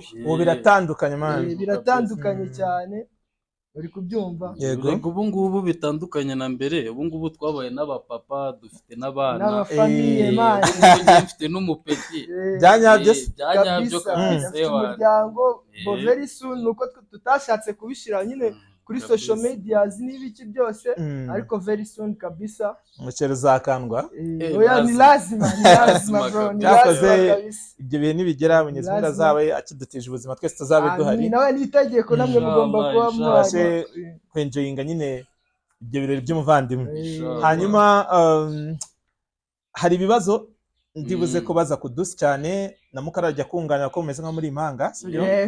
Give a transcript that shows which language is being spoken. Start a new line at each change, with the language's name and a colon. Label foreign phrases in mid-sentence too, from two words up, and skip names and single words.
Kinyarwanda: Ubu biratandukanye man, biratandukanye cyane uri kubyumva. Yego ubu ngubu bitandukanye na mbere. Ubu ngubu twabaye n'abapapa, dufite n'abana n'abafamiye man, dufite n'umupeti byanyabyo kabisa. Umuryango
English: very soon
Kinyarwanda: nuko tutashatse kubishira nyine kuri
English: social medias
Kinyarwanda: n'ibiki byose, ariko
English: very soon
Kinyarwanda: kabisa umuceri uzakandwa.
Swahili: Oya ni lazima bro, ni lazima kabisa.
Kinyarwanda: Ibyo bihe nibigera
Swahili: Mwenyezi Mungu
Kinyarwanda: azabe akidutije ubuzima twese tuzabe duhari. Nawe nitegeko namwe mugomba kuba mwashe kwenjoyinga nyine ibyo birori by'umuvandimwe. Hanyuma hari ibibazo ndibuze ko baza Kudus cyane na Mukaru ajya kunganira ko mumeze nka muri impanga, sibyo?